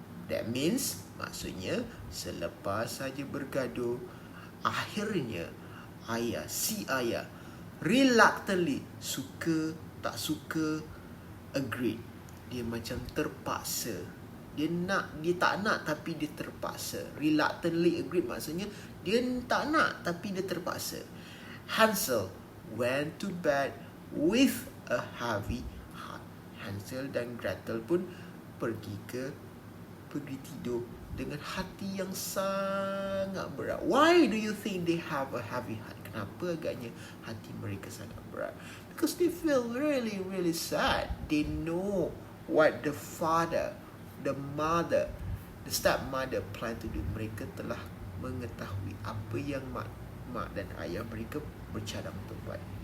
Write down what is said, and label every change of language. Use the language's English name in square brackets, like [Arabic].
[English] That means, [Malay] maksudnya, selepas saja bergaduh, akhirnya si ayah reluctantly, suka tak suka, agreed. Dia macam terpaksa. Dia tak nak tapi dia terpaksa. [English] Reluctantly agreed [Malay] maksudnya dia tak nak tapi dia terpaksa. [English] Hansel went to bed with a heavy heart. [Malay] Hansel dan Gretel pun pergi tidur dengan hati yang sangat berat. [English] Why do you think they have a heavy heart? [Malay] Kenapa agaknya hati mereka sangat berat? [English] Because they feel really, really sad. They know what the father, the mother, the stepmother plan to do. [Malay] Mereka telah mengetahui apa yang mak dan ayah mereka bercadang untuk buat.